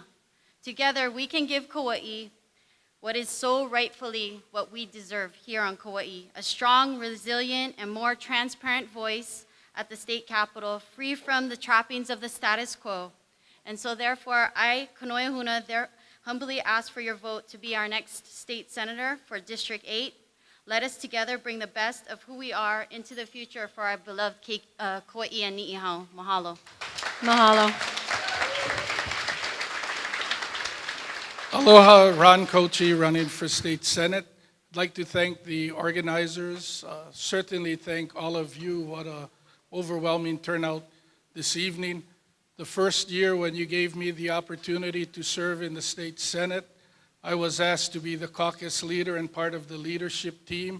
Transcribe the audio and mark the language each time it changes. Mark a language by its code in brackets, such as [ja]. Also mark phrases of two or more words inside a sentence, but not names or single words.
[en] Together, we can give Kauai what is so rightfully what we deserve here on Kauai, a strong, resilient, and more transparent voice at the state capitol, free from the trappings of the status quo. And so therefore, I, Kanoia Huna, humbly ask for your vote to be our next state senator for District 8. Let us together bring the best of who we are into the future for our beloved Kauai and Ni'ihau. Mahalo. Mahalo. Aloha, Ron Kochi, running for State Senate. I'd like to thank the organizers, certainly thank all of you. What an overwhelming turnout this evening. The first year when you gave me the opportunity to serve in the State Senate, I was asked to be the caucus leader and part of the leadership team.